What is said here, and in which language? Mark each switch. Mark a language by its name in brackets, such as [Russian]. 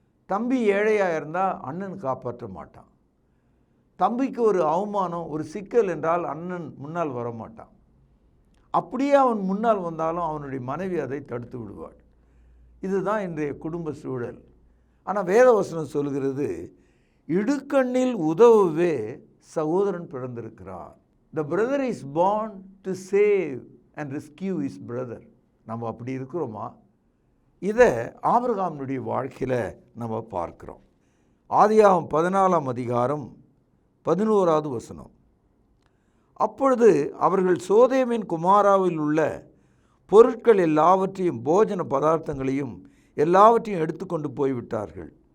[Tamil] தம்பி ஏழையாக இருந்தால் அண்ணன் காப்பாற்ற மாட்டான். தம்பிக்கு ஒரு அவமானம், ஒரு சிக்கல் என்றால் அண்ணன் முன்னால் வரமாட்டான். அப்படியே அவன் முன்னால் வந்தாலும் அவனுடைய மனைவி அதை தடுத்து விடுவாள். இதுதான் இன்றைய குடும்ப சூழல். ஆனால் வேதவசனம் சொல்கிறது, இடுக்கண்ணில் உதவவே சகோதரன் பிறந்திருக்கிறார். [English] The brother is born to save and rescue his brother. [Tamil] நம்ம அப்படி இருக்கிறோமா? இதை ஆபிரகாமுடைய வாழ்க்கையில் நம்ம பார்க்கிறோம். ஆதியாகமம் 14ஆம் அதிகாரம் 11வது வசனம். அப்பொழுது அவர்கள் சோதேமின் குமாராவில் உள்ள பொருட்கள் எல்லாவற்றையும் போஜன பதார்த்தங்களையும் எல்லாவற்றையும் எடுத்துக்கொண்டு போய்விட்டார்கள்.